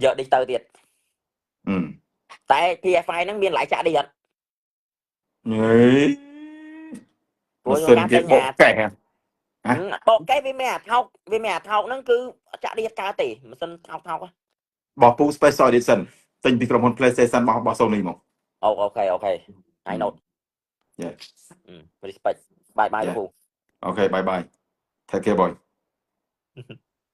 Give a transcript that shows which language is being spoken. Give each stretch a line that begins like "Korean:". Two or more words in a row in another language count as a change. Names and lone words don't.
Khmer: យកឌីទៅទៀតតែ PS5 ហ្នឹងមានឡៃចាក់ឌីអត់ ព្រោះខ្ញុំគេបកកែ បកកែវាមានអាថោកហ្នឹងគឺចាក់ឌីកើតទេម៉ាស៊ីនថោក បោះពូ Special Edition ទិញពីក្រុមហ៊ុន PlayStation របស់ Sony មក
English: អូខេ I know yeah respect bye bye ពូ អូខេ bye bye take care boy